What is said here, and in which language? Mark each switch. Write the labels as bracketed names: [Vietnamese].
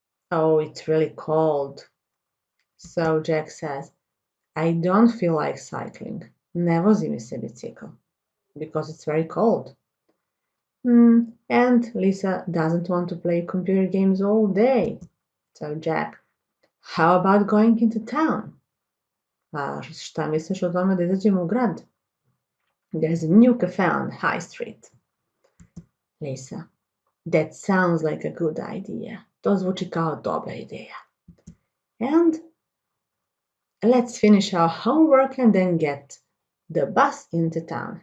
[English] Oh, it's really cold. So Jack says, I don't feel like cycling. [Serbian] Ne vozi mi se bicikl [English] because it's very cold. And Lisa doesn't want to play computer games all day. So Jack, how about going into town? [Serbian] Šta misliš o tome da izađemo u grad? [English] There's a new cafe on the high street. Lisa, that sounds like a good idea. [Serbian] To zvuči kao dobra ideja. [English] And let's finish our homework and then get the bus into town.